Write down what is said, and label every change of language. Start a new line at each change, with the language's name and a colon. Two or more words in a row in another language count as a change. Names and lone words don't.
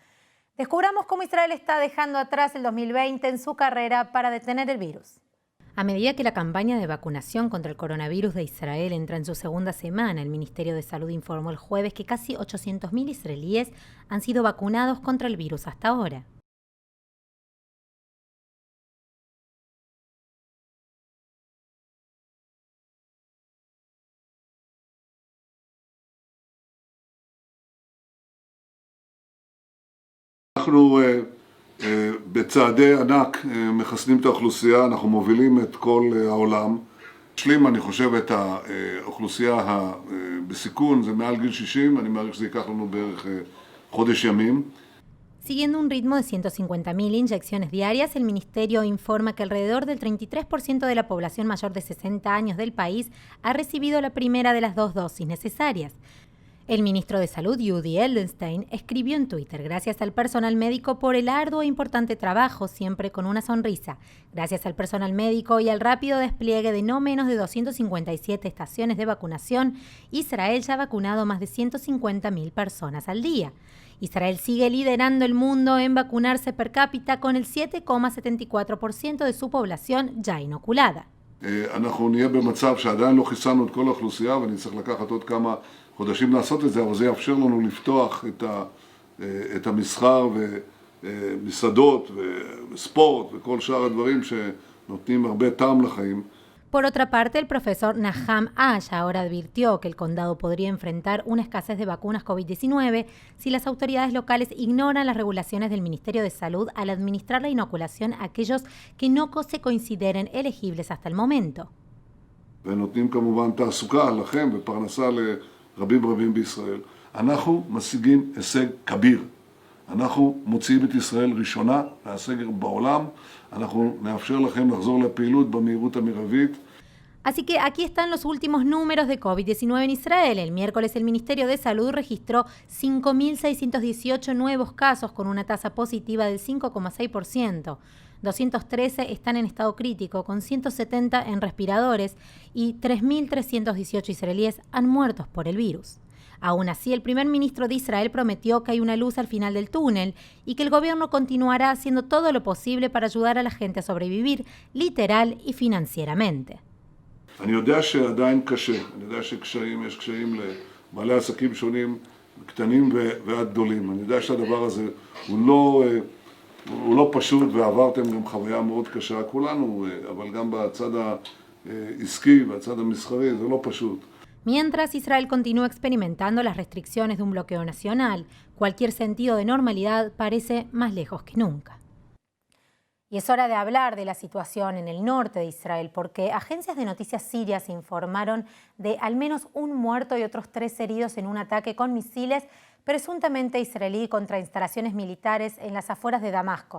Spanish: Descubramos cómo Israel está dejando atrás el 2020 en su carrera para detener el virus. A medida que la campaña de vacunación contra el coronavirus de Israel entra en su segunda semana, el Ministerio de Salud informó el jueves que casi 800.000 israelíes han sido vacunados contra el virus hasta ahora.
Hebrew: אנחנו בצעדי ענק מחסנים את האוכלוסייה, אנחנו מובילים את כל העולם. משלים, אני חושב, את האוכלוסייה בסיכון, זה מעל גיל 60, אני מעריך שזה ייקח לנו בערך חודש ימים.
Spanish: Siguiendo un ritmo de 150.000 inyecciones diarias, el Ministerio informa que alrededor del 33% de la población mayor de 60 años del país ha recibido la primera de las 2 dosis necesarias. El ministro de Salud, Yudi Edelstein, escribió en Twitter: gracias al personal médico por el arduo e importante trabajo, siempre con una sonrisa. Gracias al personal médico y al rápido despliegue de no menos de 257 estaciones de vacunación, Israel ya ha vacunado más de 150.000 personas al día. Israel sigue liderando el mundo en vacunarse per cápita con el 7,74% de su población ya inoculada.
Hebrew: אנחנו נהיה במצב שעדיין לא חיסנו את כל האוכלוסייה ונצטרך לקחת עוד כמה חודשים לעשות את זה, אבל זה יאפשר לנו לפתוח את המסחר ומסעדות וספורט וכל שאר הדברים שנותנים הרבה טעם לחיים.
Spanish: Por otra parte, el profesor Nahum Ash ahora advirtió que el condado podría enfrentar una escasez de vacunas COVID-19 si las autoridades locales ignoran las regulaciones del Ministerio de Salud al administrar la inoculación a aquellos que no se consideren elegibles hasta el momento.
Hebrew: ונותנים כמובן תעסוקה לכם ופרנסה לרבים בישראל. אנחנו משיגים הישג כביר. אנחנו מוציאים את ישראל ראשונה מהסגר בעולם. אנחנו נאפשר לכם לחזור לפעילות במהירות המרבית.
Spanish: Así que aquí están los últimos números de COVID-19 en Israel. El miércoles el Ministerio de Salud registró 5.618 nuevos casos con una tasa positiva del 5,6%. 213 están en estado crítico, con 170 en respiradores y 3.318 israelíes han muerto por el virus. Aún así, el primer ministro de Israel prometió que hay una luz al final del túnel y que el gobierno continuará haciendo todo lo posible para ayudar a la gente a sobrevivir, literal y financieramente.
Hebrew: אני יודע שעדיין קשה, אני יודע יש קשיים לבעלי עסקים שונים, קטנים ועד גדולים. אני יודע שהדבר הזה הוא לא פשוט ועברתם גם חוויה מאוד קשה כולנו, אבל גם בצד העסקי והצד המסחרי זה לא פשוט.
Spanish: Mientras Israel continúa experimentando las restricciones de un bloqueo nacional, cualquier sentido de normalidad parece más lejos que nunca. Y es hora de hablar de la situación en el norte de Israel, porque agencias de noticias sirias informaron de al menos un muerto y otros 3 heridos en un ataque con misiles presuntamente israelí contra instalaciones militares en las afueras de Damasco.